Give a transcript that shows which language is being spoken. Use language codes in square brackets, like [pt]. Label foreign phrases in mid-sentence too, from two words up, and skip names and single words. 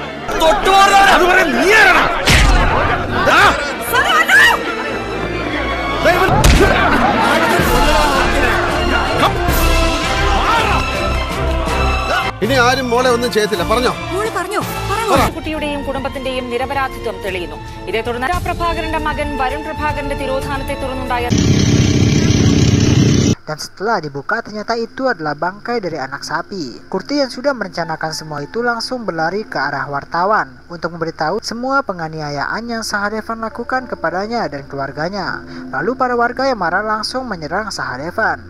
[ml] ഇനി ആരും മോളെ ഒന്നും ചെയ്യത്തില്ല. പറഞ്ഞോ കുട്ടിയുടെയും കുടുംബത്തിന്റെയും നിരപരാധിത്വം തെളിയുന്നു. ഇതേ തുടർന്ന് പ്രഭാകരന്റെ മകൻ വരുൺ പ്രഭാകരന്റെ തിരോധാനത്തെ തുടർന്നുണ്ടായ [id] dan setelah dibuka ternyata itu adalah bangkai dari anak sapi. Kurti yang sudah merencanakan semua itu langsung berlari ke arah wartawan untuk memberitahu semua penganiayaan yang Sahadevan lakukan kepadanya dan keluarganya. Lalu para warga yang marah langsung menyerang Sahadevan.